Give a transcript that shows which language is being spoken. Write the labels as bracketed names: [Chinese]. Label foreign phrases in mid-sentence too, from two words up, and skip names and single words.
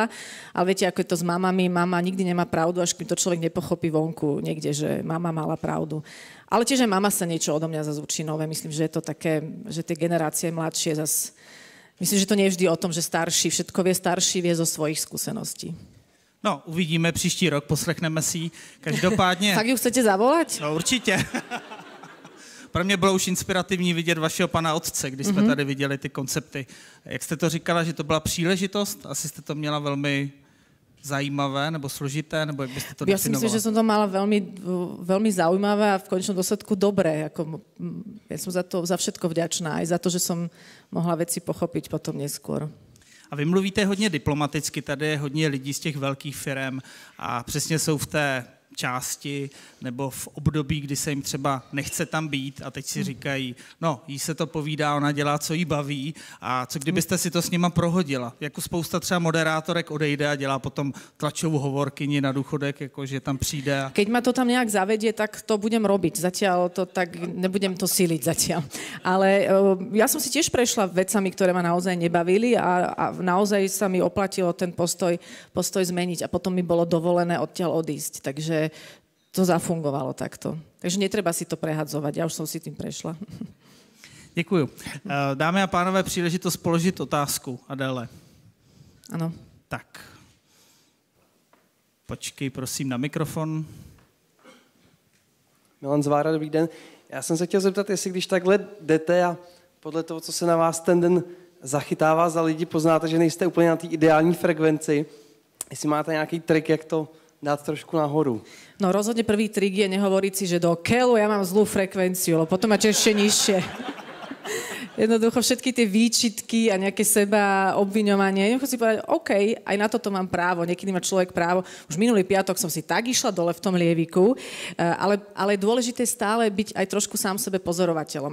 [Slovak] Ale viete, ako je to s mamami. Mama nikdy nemá pravdu, až kým to človek nepochopí vonku niekde, že mama mala pravdu. Ale tiež aj mama sa niečo odo mňa zase učí nové. Myslím, že je to také, že tie generácie mladšie zase... Myslím, že to nie je vždy o tom, že starší všetko vie, starší vie zo svojich skúseností. No, [Czech] uvidíme příští rok, poslechneme si ji. Každopádně... [Slovak] Tak ju chcete zavolať? [Czech] No, určitě. Pro mě bylo už inspirativní vidět vašeho pana otce, když jsme tady viděli ty koncepty. Jak jste to říkala, že to byla příležitost? Asi jste to měla velmi zajímavé nebo složité, nebo jak byste to definovala? [Slovak] Ja si myslím, že som to mala veľmi zaujímavé a v konečnom dôsledku dobré. Ja som za všetko vďačná, aj za to, že som mohla veci pochopiť potom neskôr. [Czech] A vy mluvíte hodně diplomaticky, tady je hodně lidí z těch velkých firem a přesně jsou v té části nebo v období, kdy se jim třeba nechce tam být a teď si říkají, no, jí se to povídá, ona dělá, co jí baví a co kdybyste si to s nima prohodila? Jako spousta třeba moderátorek odejde a dělá potom tlačovou hovorkyni na důchodek, jakože tam přijde. A... [Slovak] Keď ma to tam nejak zavedie, tak to budem robiť. Zatiaľ to tak, nebudem to síliť zatiaľ. Ale ja som si tiež prešla vecami, ktoré ma naozaj nebavili a naozaj sa mi oplatilo ten postoj zmeniť a potom mi bolo dovolené odtiaľ odísť. Takže to zafungovalo takto. Takže netreba si to prehadzovať. Ja už som si tým prešla. [Czech] Děkuju. Dámy a pánové, příležitost položit otázku Adéle. Ano. Tak. Počkej, prosím, na mikrofon. Milan Zvára, dobrý den. Já jsem se chtěl zeptat, jestli když takhle jdete a podle toho, co se na vás ten den zachytává za lidi, poznáte, že nejste úplně na té ideální frekvenci, jestli máte nějaký trik, jak to dát trošku nahoru. [Slovak] No rozhodne prvý trik je nehovoriť si, že do keľu ja mám zlú frekvenciu, lebo potom máte ešte nižšie. Jednoducho všetky tie výčitky a nejaké seba obviňovanie. Jednoducho si povedať, OK, aj na toto mám právo. Niekedy má človek právo. Už minulý piatok som si tak išla dole v tom lieviku, ale je dôležité stále byť aj trošku sám sebe pozorovateľom.